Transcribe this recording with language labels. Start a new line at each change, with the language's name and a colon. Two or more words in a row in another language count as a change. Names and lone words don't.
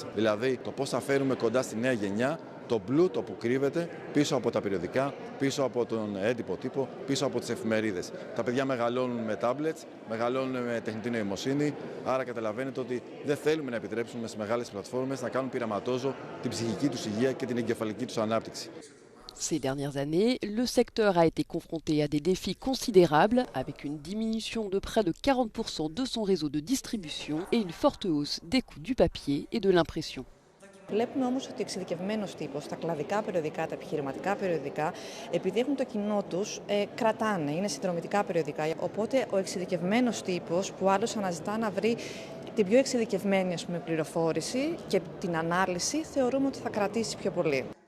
Greek: Δηλαδή, το πώς θα φέρουμε κοντά στη νέα γενιά το πλούτο που κρύβεται πίσω από τα περιοδικά, πίσω από τον έντυπο τύπο, πίσω από τις εφημερίδες. Τα παιδιά μεγαλώνουν με τάμπλετς, μεγαλώνουν με τεχνητή νοημοσύνη, άρα καταλαβαίνετε ότι δεν θέλουμε να επιτρέψουμε στις μεγάλες πλατφόρμες να κάνουν πειραματόζω την ψυχική τους υγεία και την εγκεφαλική τους ανάπτυξη.
French: Ces dernières années, le secteur a été confronté à des défis considérables, avec une diminution de près de 40% de son réseau de distribution et une forte hausse des coûts du papier et de l'impression.
Greek: Βλέπουμε όμως ότι ο εξειδικευμένος τύπος, τα κλαδικά περιοδικά, τα επιχειρηματικά περιοδικά, επειδή έχουν το κοινό τους, κρατάνε, είναι συνδρομητικά περιοδικά. Οπότε ο εξειδικευμένος τύπος που άλλος αναζητά να βρει την πιο εξειδικευμένη πληροφόρηση και την ανάλυση, θεωρούμε ότι θα κρατήσει πιο πολύ.